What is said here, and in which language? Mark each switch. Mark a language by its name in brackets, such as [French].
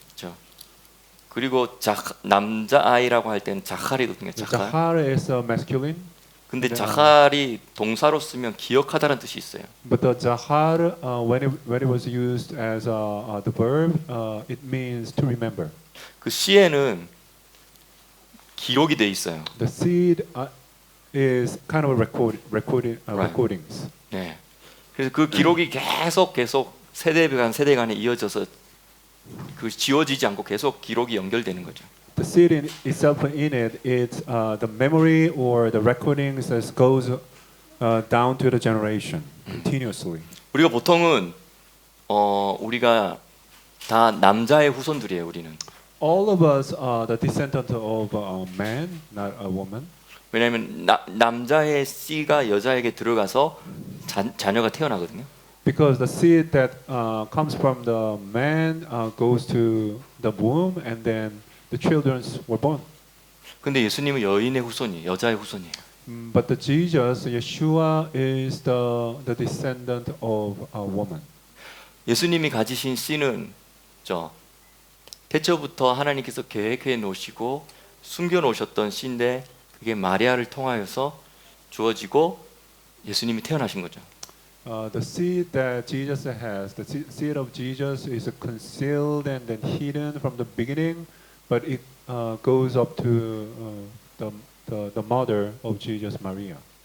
[Korean] 그렇죠. 그리고 남자 아이라고 할 때는 자칼이거든요. 자칼. [English] Zahar is masculine, [Korean] 근데 자칼이 동사로 쓰면 기억하다라는 뜻이 있어요. [English] but the Zahar when it was used as the verb, it means to remember. [Korean] 그 씨에는 기록이 돼 있어요. [English] The seed is kind of recordings. [Korean] 네. 그래서 그 기록이 계속 세대 간에 이어져서 그 지워지지 않고 계속 기록이 연결되는 거죠. [English] The seed itself in it, it's the memory or the recordings that goes down to the generation continuously. [Korean] 우리가 보통은 우리가 다 남자의 후손들이에요. 우리는. [English] All of us are the descendant of a man, not a woman. [Korean] 왜냐하면 남자의 씨가 여자에게 들어가서 자녀가 태어나거든요. [English] Because the seed that comes from the man goes to the womb, and then the children were born. [Korean] 근데 예수님은 여인의 후손이에요. 여자의 후손이에요. [English] But the Jesus, Yeshua, is the descendant of a woman. [Korean] 예수님이 가지신 씨는 태초부터 하나님께서 계획해 놓으시고 숨겨 놓으셨던 씨인데 그게 마리아를 통하여서 주어지고 예수님이 태어나신 거죠. [English] The seed that Jesus has, the seed of Jesus, is concealed and then hidden from the beginning, but it goes up to the mother of Jesus, Maria.